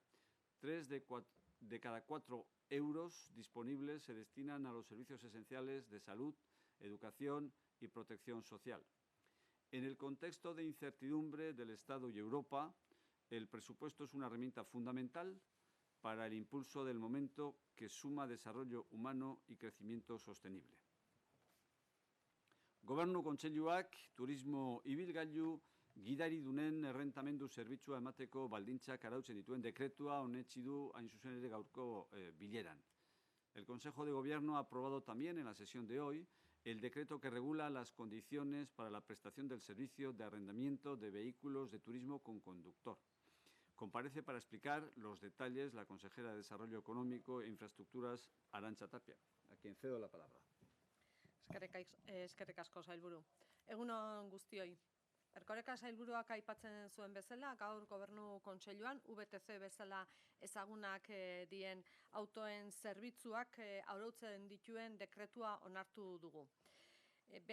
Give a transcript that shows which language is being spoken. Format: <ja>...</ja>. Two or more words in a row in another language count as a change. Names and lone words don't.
<es>3 de cada 4 euros disponibles se destinan a los servicios esenciales de salud, educación y protección social. En el contexto de incertidumbre del Estado y Europa, el presupuesto es una herramienta fundamental para el impulso del momento que suma desarrollo humano y crecimiento sostenible.</es> <eu>Gobernu Kontseiluak turismo ibilgailu gidaridunen errentamendu zerbitzua emateko baldintzak arautzen dituen dekretua onetsi du hain zuzen ere gaurko bileran.</eu> <es>El Consejo de Gobierno ha aprobado también en la sesión de hoy el decreto que regula las condiciones para la prestación del servicio de arrendamiento de vehículos de turismo con conductor. Comparece para explicar los detalles la consejera de Desarrollo Económico e Infraestructuras, Arantxa Tapia, a quien cedo la palabra.</es> <eu>Eskerrik asko, sailburu. Egun on guztioi. Erkoreka sailburuak aipatzen zuen bezala, gaur Gobernu Kontseiluan VTC bezala ezagunak dien autoen zerbitzuak arautzen dituen dekretua onartu dugu.</eu>